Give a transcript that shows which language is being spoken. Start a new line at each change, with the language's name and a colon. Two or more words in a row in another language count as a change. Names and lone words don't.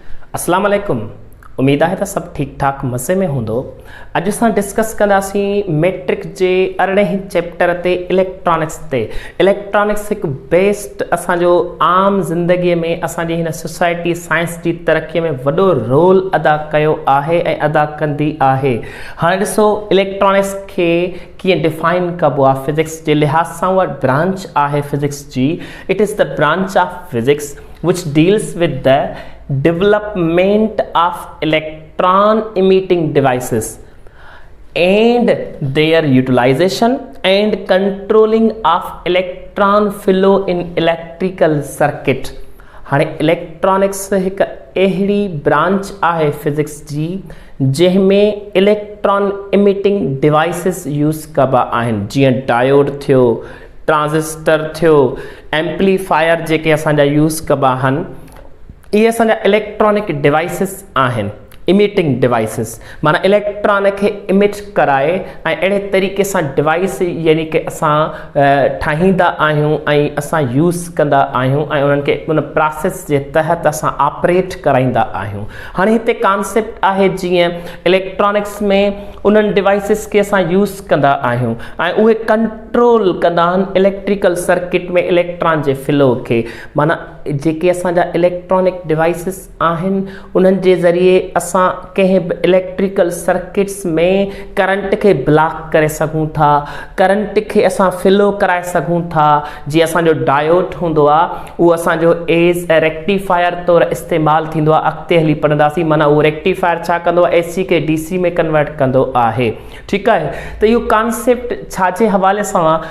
Arabic: السلام عليكم.
Sindhi: उम्मीद है तो सब ठीक ठाक मज़े में होंदो। अज असां डिस्कस कंदासीं मैट्रिक जे 18 चैप्टर ते इलेक्ट्रॉनिक्स ते। इलेक्ट्रॉनिक्स एक बेस्ट असांजो आम ज़िंदगी में असांजी हिन
English: society science
Sindhi: की तरक्की में वॾो रोल अदा कयो आहे ऐं अदा कंदी आहे। हाणे ॾिसो इलेक्ट्रॉनिक्स के कीअं डिफाइन कबो आहे फिजिक्स जे लिहाज़ सां। उहा ब्रांच आहे फिजिक्स जी।
English: it is the branch of physics which deals with the development of electron emitting devices and their utilization and controlling of electron flow in electrical circuit।
Sindhi: हाणे इलेक्ट्रॉनिक्स एक अहिड़ी ब्रांच आहे फिजिक्स जी जंहिंमें
English: electron emitting devices
Sindhi: यूज़ कबा आहिनि, जीअं डायोड थियो, ट्रांजिस्टर थियो, एम्पलीफायर जेके असांजा यूज़ कबा आहिनि, इहे असांजा
English: electronic devices
Sindhi: आहिनि।
English: emitting devices
Sindhi: माना इलेक्ट्रॉन खे इमिट कराए ऐं अहिड़े तरीक़े सां डिवाइस यानी कि असां ठाहींदा आहियूं ऐं असां यूज़ कंदा आहियूं ऐं उन्हनि खे उन प्रोसेस जे तहत असां ऑपरेट कराईंदा आहियूं। हाणे हिते कॉन्सेप्ट आहे जीअं इलेक्ट्रॉनिक्स में उन्हनि डिवाइसिस खे असां यूज़ कंदा आहियूं ऐं उहे कंट्रोल कंदा आहिनि
English: electrical circuit
Sindhi: में इलेक्ट्रॉन जे फ्लो खे। माना जेके असांजा
English: electronic devices
Sindhi: आहिनि उन्हनि जे ज़रिए असां कंहिं बि
English: electrical circuits
Sindhi: में करंट खे ब्लॉक करे सघूं था, करंट खे असां फ्लो कराए सघूं था। जीअं असांजो डायोड हूंदो आहे उहो असांजो
English: as rectifier
Sindhi: तौरु इस्तेमालु थींदो आहे। अॻिते हली पढ़ंदासीं माना उहो रेक्टिफायर छा कंदो आहे, एसी खे डीसी में कन्वर्ट कंदो आहे। ठीकु आहे, त इहो कॉन्सेप्ट छाजे हवाले सां आहे?